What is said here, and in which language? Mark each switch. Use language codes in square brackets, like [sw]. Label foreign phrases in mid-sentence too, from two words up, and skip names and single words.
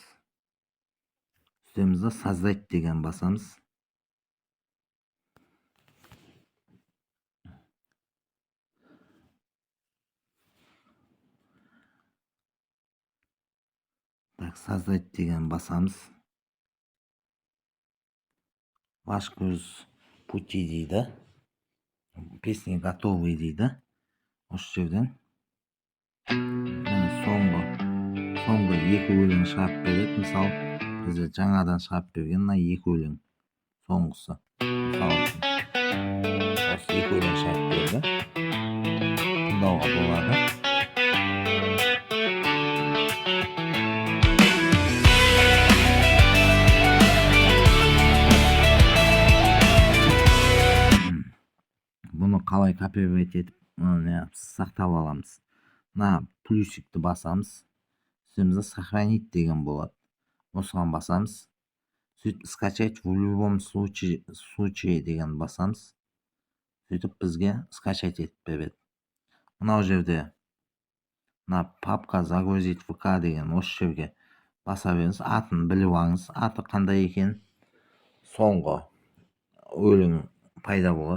[kk] Үстемізде создать деген басамыз. Так, создать деген басамыз. [ru] Ваш курс пути дейді. Песня готовый дейді. [kk] Осы жерден соңғы екі өлең шығарып береді. Мысалы, бізде жаңадан шығарып берген мына екі өлең. Соңғысы. Мысалы үшін. Осы екі өлең шығарып берді. Тыңдауға болады. Бұны қалай копировать етіп сақтап аламыз? Мына плюсикті басамыз. Үстімізде сохранить деген болады. Осыған басамыз. Сөйтіп [ru] скачать в любом случае [kk] деген басамыз. Сөйтіп бізге скачать етіп береді. Мынау жерде мына папка загрузить ВК деген осы жерге баса беріңіз. Атын біліп алыңыз. Аты қандай екен? Соңғы өлең пайда болады.